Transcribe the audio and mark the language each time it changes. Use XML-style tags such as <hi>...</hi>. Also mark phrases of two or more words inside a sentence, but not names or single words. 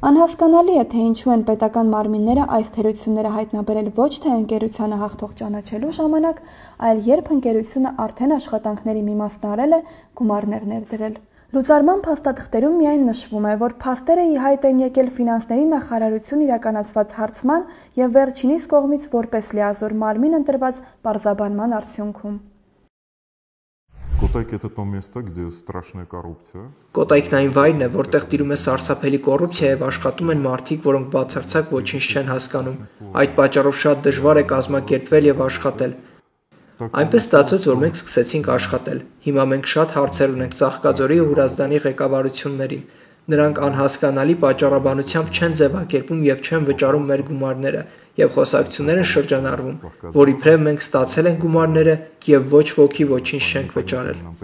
<hy>է, թե ինչու են պետական մարմինները այս թերությունները հայտնաբերել ոչ թե ընկերությանը հաղթող ճանաչելու ժամանակ, այլ երբ ընկերությունը արդեն աշխատանքների մի մասն արել է, գումարներ ներդրել։ Լուծարման փաստաթղթերում միայն նշվում է, որ փաստերը ի հայտ են եկել ֆինանսների նախարարություն իրականացված հարցման եւ վերջինիս կողմից որպես լիազոր մարմին ընտրված պարզաբանման արդյունքում։</hy> <ru>Կոտայք это то место, где страшная коррупция.</ru> <hy>Կոտայքն այն վայրն է, որտեղ տիրում է սարսափելի կոռուպցիա եւ աշխատում են մարդիկ, որոնք բացարձակ ոչինչ չեն հասկանում։ Այդ պատճառով շատ դժվար է կազմակերպվել եւ աշխատել։ Այնպես ստացվեց, որ մենք սկսեցինք աշխատել։ Հիմա մենք շատ հարցեր ունենք Ծաղկաձորի ու Հրազդանի ղեկավարություններին։ Նրանք անհասկանալի պատճառաբանությամբ չեն ձևակերպում եւ չեն վճարում մեր գումարները, եւ խոսակցությունները շրջանառվում, որ իբրև մենք ստացել ենք գումարները եւ ոչ ոքի ոչինչ չենք վճարել։</hy>